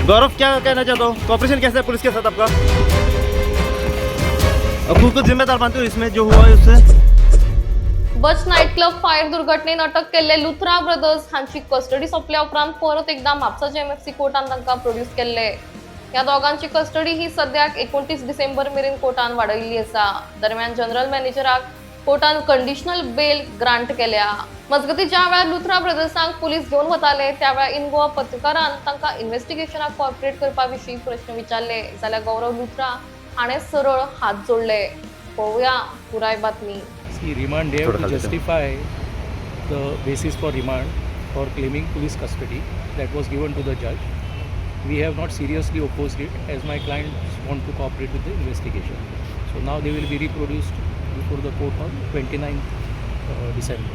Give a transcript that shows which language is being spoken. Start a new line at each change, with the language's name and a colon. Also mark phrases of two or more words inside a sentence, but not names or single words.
Hindi: गौरव, क्या कहना चाहता हो? कॉपरेशन कैसा है पुलिस के साथ आपका? अब खुद को जिम्मेदार मानते हो इसमें जो हुआ है उससे?
Konkani: बच
English: night club
Konkani: फायर दुर्घटनेत अटक केल्ले लुथरा ब्रदर्स हांची कस्टडी सोंपल्या उपरांत परत एकदा म्हापसाच्या एमएफसी कोर्टान तांकां प्रोड्यूस केल्ले. ह्या दोगांची कस्टडी ही सद्याक 29 डिसेंबर मेरेन कोर्टान वाडयल्ली आसा. दरम्यान जनरल मॅनेजराक कोर्टान
English: conditional bail grant
Konkani: केल्या. मजगती ज्या वेळार लुथरा ब्रदर्सांक पुलीस घेवन वताले त्या वेळार इन गोवा पत्रकारान तांकां इन्व्हेस्टिगेशनाक कॉर्पोरेट करपा विशीं प्रश्न विचारले जाल्यार गौरव लुथरा हाणें सरळ हात जोडले. पळोवया पुराय बातमी.
English: See, remand, they have to justify the basis for remand for claiming police custody that was given to the judge. We have not seriously opposed it as my clients want to cooperate with the investigation. So now they will be reproduced before the court on 29th December.